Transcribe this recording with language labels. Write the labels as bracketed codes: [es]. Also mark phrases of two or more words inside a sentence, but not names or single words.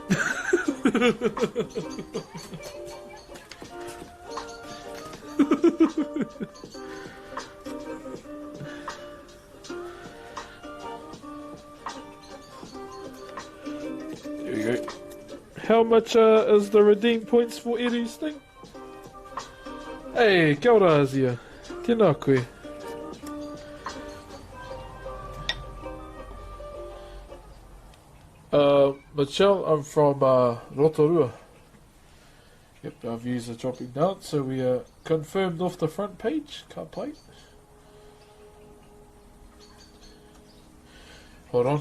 [en] There we go. How much is the redeem points for Eddie's thing? [mi] Hey, kia ora Azia. Tēnā koe. [en] Michelle, I'm from Rotorua. Yep, our views are dropping down, so we are confirmed off the front page. Can't play. Hold on.